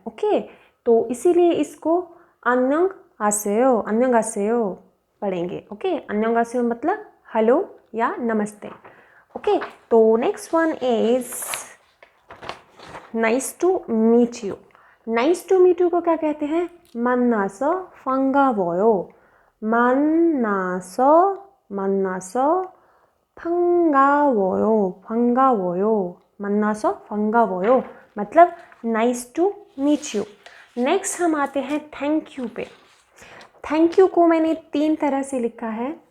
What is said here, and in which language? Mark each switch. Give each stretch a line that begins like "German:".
Hindi: Okay, तो इसीलिए इसको अन्यंग आसेयो पढ़ेंगे। ओके, अन्यंग आसेयो मतलब हेलो या नमस्ते। ओके, तो
English: Next one is nice to meet you. Nice to meet you
Hindi: को क्या कहते हैं?
Korean: 만나서 반가워요। 만나서 만나서 반가워요। 반가워요 만나서 반가워요
Hindi: मतलब
English: Nice to meet you.
Hindi: Next हम आते हैं थैंक यू पे। थैंक यू को मैंने 3 तरह से लिखा है।